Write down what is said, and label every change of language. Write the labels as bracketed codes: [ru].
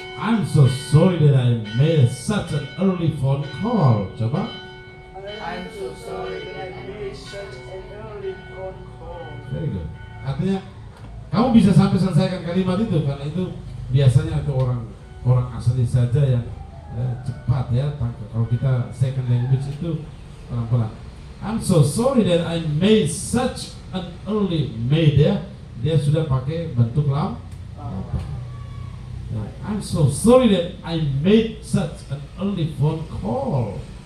[en] I'm so sorry that I made such an early phone call. [id] Coba. [en] I'm so sorry that I made such an early phone call. Very good. [id] Artinya kamu bisa sampai selesaikan kalimat itu karena itu biasanya itu orang asli saja yang cepat ya. Kalau kita second language itu pelan-pelan. [en] I'm so sorry that I made such an early made ya. [id] Dia sudah pakai bentuk lam. [en] I'm so sorry that I made such an early phone call.